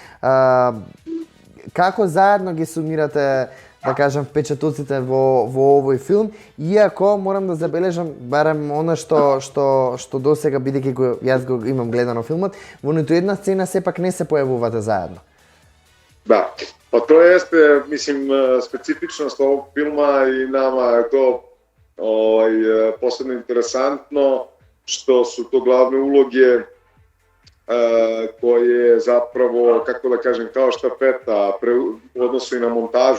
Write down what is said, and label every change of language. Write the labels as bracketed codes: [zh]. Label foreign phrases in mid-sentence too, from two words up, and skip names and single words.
[mk] Како заедно ги сумирате, да кажам, впечатоците во овој филм, иако морам да забележам барем она што досега, бидејќи јас го имам гледано филмот, во ниту една сцена сепак не се појавувате заедно. [sr] Да, pa to jeste, mislim, specifičnost ovog filma i nama je to posebno interesantno što su to glavne uloge koje zapravo, kako da kažem, kao štafeta u odnosu i na montažu.